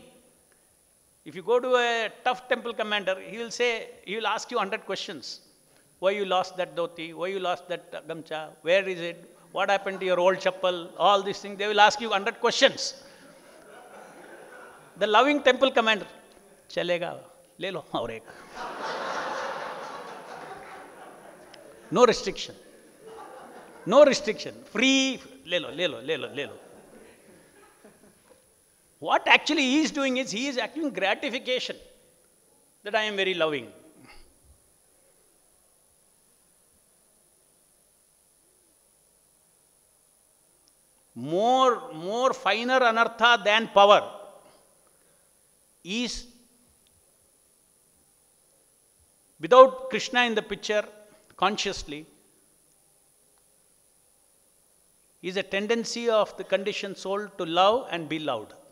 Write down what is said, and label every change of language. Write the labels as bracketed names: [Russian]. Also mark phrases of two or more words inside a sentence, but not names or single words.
[English] If you go to a tough temple commander, he will ask you 100 questions. Why you lost that dhoti? Why you lost that gamcha? Where is it? What happened to your old chappal? All these things. They will ask you 100 questions. The loving temple commander, [Hindi] चलेगा, ले लो, और एक. [English] No restriction. No restriction. Free, [Hindi] ले लो, ले लो, ले लो, ले लो. [English] What actually he is doing is, he is acting gratification that I am very loving. More finer anartha than power is, without Krishna in the picture consciously, is a tendency of the conditioned soul to love and be loved.